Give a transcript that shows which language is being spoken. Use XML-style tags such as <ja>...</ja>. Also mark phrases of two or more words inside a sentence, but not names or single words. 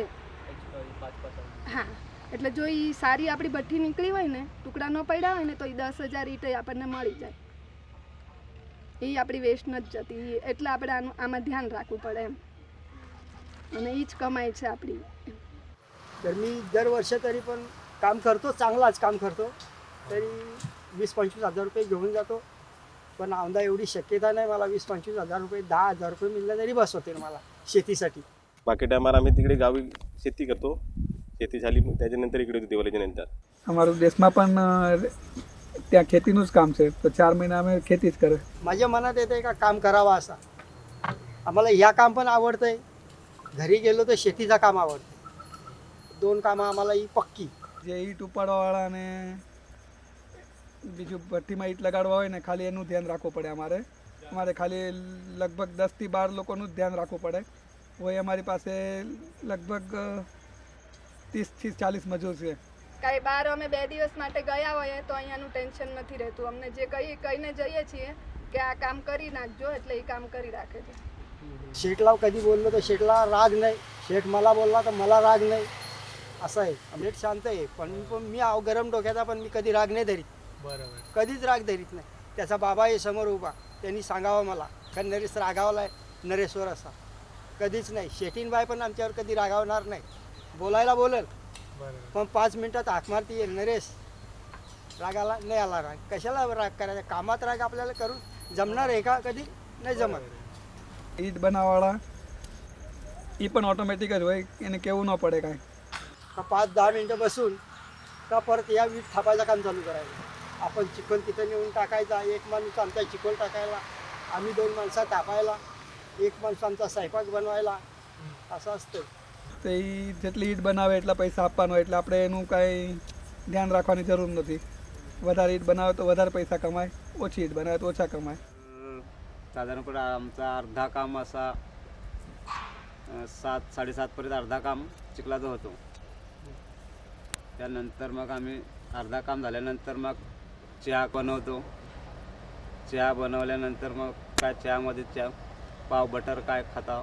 <gu>હા, એટલે જો એ સારી આપણી ભઠ્ઠી નીકળી હોય ને, ટુકડા ન પડ્યા હોય ને, તો એ 10,000 ઈંટ આપણને મળી જાય. એ આપણી વેસ્ટ નથી જતી. એટલે આપણે આમાં ધ્યાન રાખવું પડે એમ. અને એ જ કમાઈ છે આપણી.</gu> <mr>तर मी दर वर्ष तरी पण काम करतो, चांगलाच काम करतो. तरी 20-25 हजार रुपये घेऊन जातो. पण औंधा एवढी शक्यता नाही मला. 20-25 हजार रुपये, 10,000 रुपये मिळले तरी बस होते मला शेतीसाठी. बाकी टायमाला आम्ही तिकडे गावी शेती करतो. शेती झाली मग त्याच्यानंतर इकडे येतो दिवाळीच्या नंतर.</mr> <gu>અમારું દેશમાં પણ ત્યાં ખેતીનું જ કામ છે, તો 4 મહિના અમે ખેતી જ કરે.</gu> <mr>माझ्या मनात येते का काम करावा असा. आम्हाला ह्या काम पण आवडतंय, घरी गेलो तर शेतीचं काम आवडतं. 2 कामं आम्हाला ही पक्की.</mr> <gu>જે ઈંટ ઉપાડવાવાળાને બીજું ભઠ્ઠીમાં ઈંટ લગાડવા હોય ને, ખાલી એનું ધ્યાન રાખવું પડે અમારે ખાલી લગભગ 10 થી 12 લોકોનું જ ધ્યાન રાખવું પડે. હોય અમારી પાસે લગભગ 30 થી 40 મજૂર છે. કાંઈ બહાર અમે 2 દિવસ માટે ગયા હોઈએ તો અહીંયાનું ટેન્શન નથી રહેતું. અમને જે કહીને જઈએ છીએ કે આ કામ કરી નાખજો એટલે એ કામ કરી રાખે છે.</gu> <mr>शेठला कधी बोललो तर शेठला राग नाही, शेठ मला बोलला तर मला राग नाही, असं आहे. शेठ शांत आहे, पण मी गरम डोक्याचा, पण मी कधी राग नाही धरीत. बरोबर, कधीच राग धरीत नाही. त्याचा बाबा आहे समोर उभा, त्यांनी सांगावं मला का नरेश रागावला आहे, नरेश्वर असा. कधीच नाही. शेठीनबाई पण आमच्यावर कधी रागावणार नाही. बोलायला बोलेल, पण 5 मिनिटात हाक मारती येईल, नरेश रागाला नाही आला राग. कशाला राग करायचा? कामात राग आपल्याला करून जमणार आहे का? कधी नाही जमत.</mr> <gu>ઈંટ બનાવવાવાળા એ પણ ઓટોમેટિક જ હોય, એને કહેવું ન પડે કાંઈ.</gu> <mr>5-10 मिनटं बसून का परत या वीट थापायचं काम चालू करायचं. आपण चिखल तिथं नेऊन टाकायचा, एक माणूस आमचा चिखल टाकायला, आम्ही 2 माणसं तापायला, एक माणूस आमचा स्वयंपाक बनवायला, असं असतं.</mr> <gu>તો એ જેટલી ઈંટ બનાવે એટલા પૈસા આપવાનો, એટલે આપણે એનું કાંઈ ધ્યાન રાખવાની જરૂર નથી. વધારે ઈંટ બનાવે તો વધારે પૈસા કમાય, ઓછી ઈંટ બનાવે તો ઓછા કમાય.</gu> <mr>साधारणपणे आमचा अर्धा काम असा 7-7:30 पर्यंत अर्धा काम चिखलाचं होतो. त्यानंतर मग आम्ही अर्धा काम झाल्यानंतर मग चहा बनवतो. चहा बनवल्यानंतर मग काय चहामध्ये पाव बटर काय खाता.</mr>